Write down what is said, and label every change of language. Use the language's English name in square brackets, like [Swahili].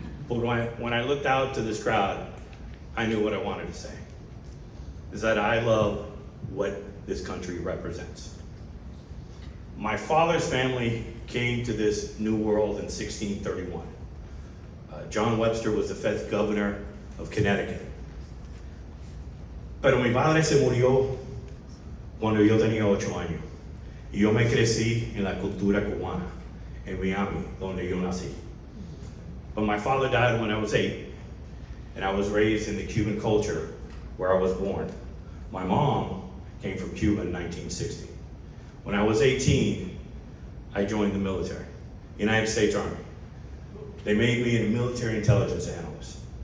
[English] But when I looked out to this crowd, I knew what I wanted to say. Is that I love what this country represents. My father's family came to this new world in 1631. John Webster was the 5th governor of Connecticut. [Spanish] Pero mi padre se murió cuando yo tenía 8 años. Y yo me crecí en la cultura cubana, en Miami, donde yo nací. [English] But my father died when I was 8, and I was raised in the Cuban culture where I was born. My mom came from Cuba in 1960. When I was 18, I joined the military, United States Army. They made me a military intelligence analyst.